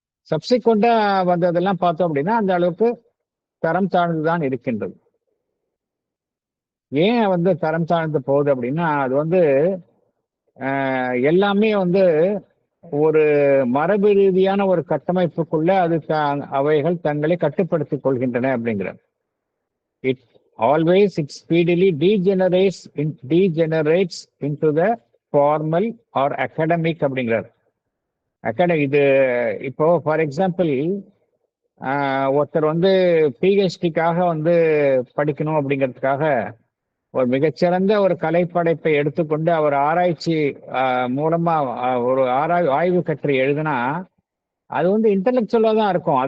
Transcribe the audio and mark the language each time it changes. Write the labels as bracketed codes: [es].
[ta] சப்சிக்வெண்டா வந்ததெல்லாம் பார்த்தோம் அப்படின்னா அந்த அளவுக்கு தரம் தாழ்ந்துதான் இருக்கின்றது. ஏன் வந்து தரம் தாழ்ந்து போகுது அப்படின்னா அது வந்து எல்லாமே வந்து ஒரு மரபு ரீதியான ஒரு கட்டமைப்புக்குள்ள அவைகள் தங்களை கட்டுப்படுத்திக் கொள்கின்றன அப்படிங்கிற. [en] It speedily degenerates into the formal or academic [ta] அப்படிங்கிறார். இது இப்போ ஃபார் எக்ஸாம்பிள் ஒருத்தர் வந்து பிஹெச்டிக்காக வந்து படிக்கணும் அப்படிங்கிறதுக்காக ஒரு மிகச்சிறந்த ஒரு கலைப்படைப்பை எடுத்துக்கொண்டு அவர் ஆராய்ச்சி மூலமா ஒரு ஆய்வு கட்டுரை எழுதுனா அது வந்து இன்டெலெக்சுவலா தான் இருக்கும்.